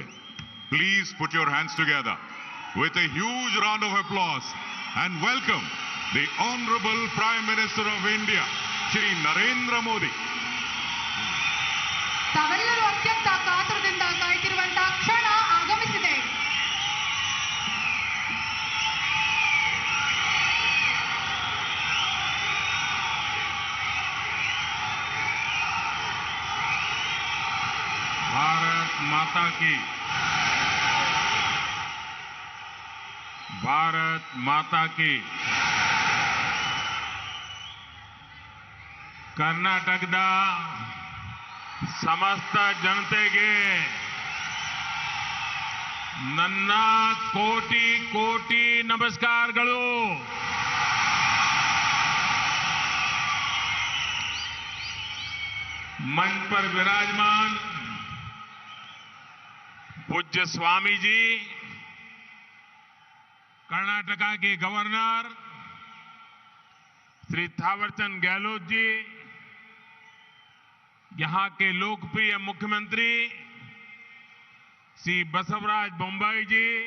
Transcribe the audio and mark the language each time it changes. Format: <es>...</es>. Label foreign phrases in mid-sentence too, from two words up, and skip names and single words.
<en>please put your hands together with a huge round of applause and welcome the honourable Prime Minister of India Shri Narendra Modi.</en> <kn>ತಾವೆಲ್ಲರೂ ಅತ್ಯಂತ ಕಾತುರದಿಂದ ಕಾಯ್ತಿರುವಂತಹ ಕ್ಷಣ ಆಗಮಿಸಿದೆ.</kn> <hi>भारत माता की, भारत माता की.</hi> <kn>ಕರ್ನಾಟಕದ ಸಮಸ್ತ ಜನತೆಗೆ ನನ್ನ ಕೋಟಿ ಕೋಟಿ ನಮಸ್ಕಾರಗಳು.</kn> <hi>मंच पर विराजमान पूज्य स्वामी जी, कर्नाटका के गवर्नर श्री थावरचंद गहलोत जी, यहां के लोकप्रिय मुख्यमंत्री श्री बसवराज बोम्मई जी,</hi>